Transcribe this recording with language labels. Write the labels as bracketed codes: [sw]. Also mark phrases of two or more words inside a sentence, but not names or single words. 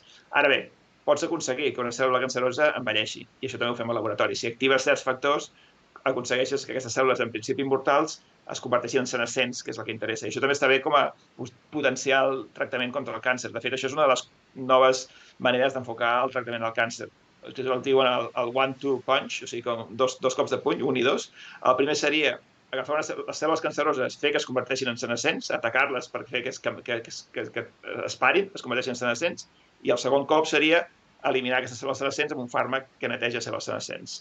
[ca] Ara bé, pots aconseguir que una cèl·lula cancerosa envelleixi, i això també ho fem al laboratori. Si actives certs factors, aconsegueixes que aquestes cèl·lules, en principi immortals, es converteixin en senescents, que és el que interessa. I això també està bé com a potencial tractament contra el càncer. De fet, això és una de les noves maneres d'enfocar el tractament del càncer. El diuen el [en] one-two punch, [ca] o sigui, com dos cops de puny, un i dos. El primer seria agafar les cèl·lules canceroses, fer que es converteixin en senescents, atacar-les per fer que es parin, es converteixin en senescents, i el segon cop seria eliminar aquestes cèl·lules senescents amb un fàrmac que neteja cèl·lules senescents.